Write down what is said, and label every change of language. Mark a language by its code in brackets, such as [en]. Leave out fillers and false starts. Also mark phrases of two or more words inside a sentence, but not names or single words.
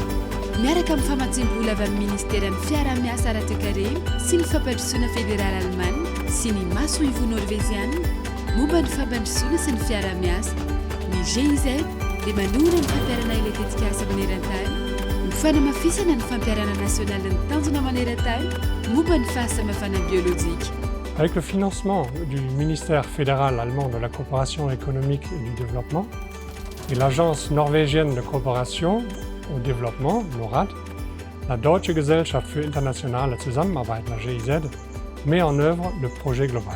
[mg] Miaraka amin'ny famatsiam-bola avy amin'ny Ministeran'ny Fiaraha-miasa Ara-toe-karena sy ny fampandrosoana federaly Alemana sy ny maso-ivo norveziana momba ny fampandrosoana sy ny fiaraha-miasa. Ny GIZ dia manora ny fampiarana eletetika asa maneran-tany, ny fanamafisana ny fampiarana nasionaly ny tanjona maneran-tany momba ny fahasamihafana biolojika. [fr] Avec le financement du ministère fédéral allemand de la coopération économique et du développement et l'agence norvégienne de coopération au développement, NORAD, la Deutsche Gesellschaft für internationale Zusammenarbeit, la GIZ, met en œuvre le projet global.